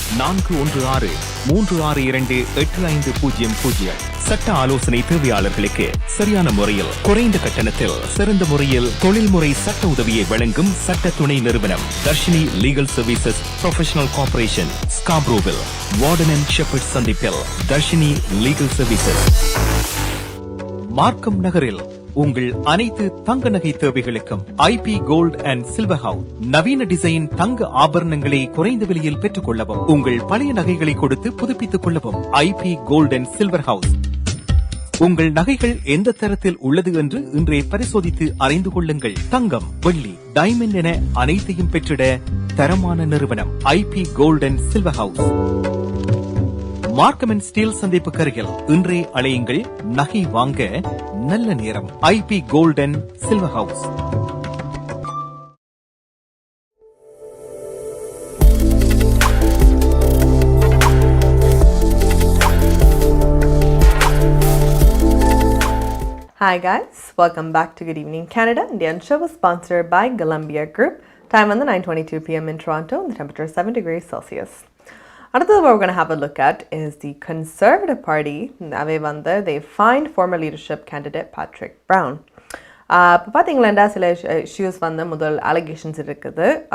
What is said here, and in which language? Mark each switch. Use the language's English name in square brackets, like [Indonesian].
[Tamil] 4163628500 சட்ட ஆலோசனை தேவையாளர்களுக்கு சரியான முறையில் குறைந்த கட்டணத்தில் சிறந்த முறையில் தொழில்முறை சட்ட உதவியை வழங்கும் சட்ட துணை நிறுவனம் Darshini Legal Services Professional Cooperation, Scarborough, Warden and Shepherd சந்திப்பில் Darshini Legal Services. மார்க்கம் நகரில் உங்கள் அனைத்து தங்க நகை தேவைகளுக்கும் IP Gold and Silver House நவீன டிசைன் தங்க ஆபரணங்களை குறைந்த விலையில் பெற்றுக் கொள்ளவும், உங்கள் பழைய நகைகளை கொடுத்து புதுப்பித்துக் கொள்ளவும் IP Gold and Silver House. உங்கள் நகைகள் எந்த தரத்தில் உள்ளது என்று இன்றே பரிசோதித்து அறிந்து கொள்ளுங்கள். தங்கம், வெள்ளி, டைமண்ட் என அனைத்தையும் பெற்றிட தரமான நிறுவனம் IP Gold and Silver House. Markham and Steeles சந்திப்பு கருகில் இன்றே அழையுங்கள். நகை வாங்க நல்ல நேரம். [English] IP Gold and Silver House. Hi guys, welcome back to Good Evening Canada. Indian show was sponsored by Golumbia Group. Time on the 9:22 p.m. in Toronto, and the temperature is 7 degrees Celsius. Another what we're going to have a look at is the Conservative Party. They find former leadership candidate Patrick Brown. [Tamil] பார்த்தீங்களா சில issues முதல் allegations இருக்குது.